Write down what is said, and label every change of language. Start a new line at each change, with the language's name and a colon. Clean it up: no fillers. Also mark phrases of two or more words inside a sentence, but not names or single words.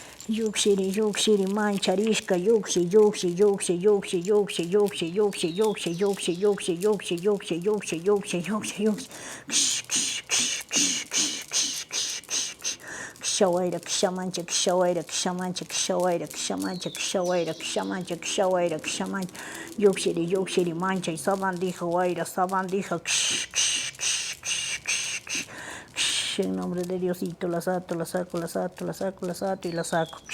Quechua: Yuxiri, yuxiri, mancharishka, yuxi, yuxi, yuxi, yuxi, yuxi, yuxi, yuxi, yuxi, yuxi, yuxi, yuxi, yuxi, yuxi, yuxi, yuxi, yuxi. Kshawaira, kshamancha, kshawaira, kshamancha, kshawaira, kshamancha, kshawaira, kshamancha, kshawaira, kshamancha. Yuxiri, yuxiri,
Spanish: mancha, y sabandija, waira, sabandija. En nombre de Diosito, la saco, la saco, la saco, la saco, la saco y la saco.